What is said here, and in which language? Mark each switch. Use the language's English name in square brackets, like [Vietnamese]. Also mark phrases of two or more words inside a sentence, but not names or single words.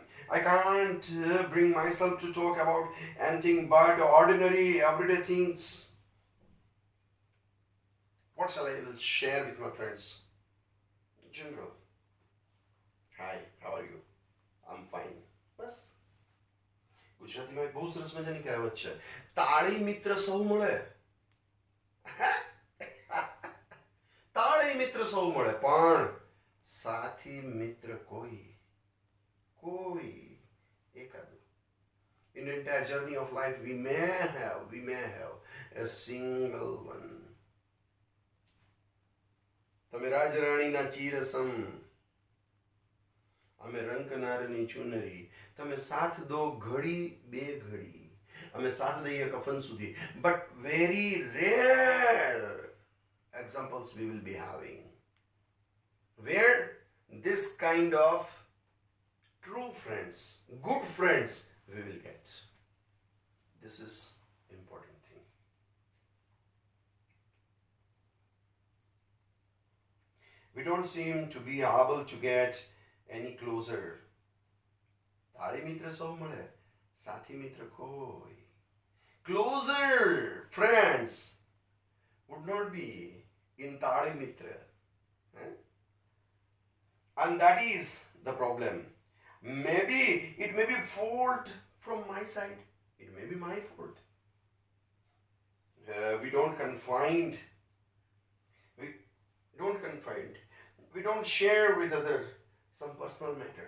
[English] I can't bring myself to talk about anything but ordinary, everyday things. What shall I will share with my friends? General. Hi, how are you? I'm fine. [Gujarati] બસ ગુજરાતીમાં એક બહુ સરસ મજાની કહેવત છે, તાળી મિત્ર સૌ મળે. તાળી મિત્ર સૌ મળે, પણ સાથી મિત્ર કોઈ એકાદું. [English] In the entire journey of life, we may have a single one. [Gujarati] તમે રાજરાણીના ચીરસમ, અમે રંકનારની ચુનરી, તમે સાથ દો ઘડી બે ઘડી, અમે સાથ દઈએ કફન સુધી. [English] But very rare examples we will be having where this kind of true friends, good friends we will get. This is important thing. We don't seem to be able to get any closer. [Gujarati] તાળી મિત્ર સૌ મળે, સાથી મિત્ર કોઈ. [English] Closer friends would not be in [Gujarati] તાળી મિત્ર. [English] And that is the problem. Maybe it may be fault from my side. It may be my fault. We don't confine. We don't share with other some personal matter.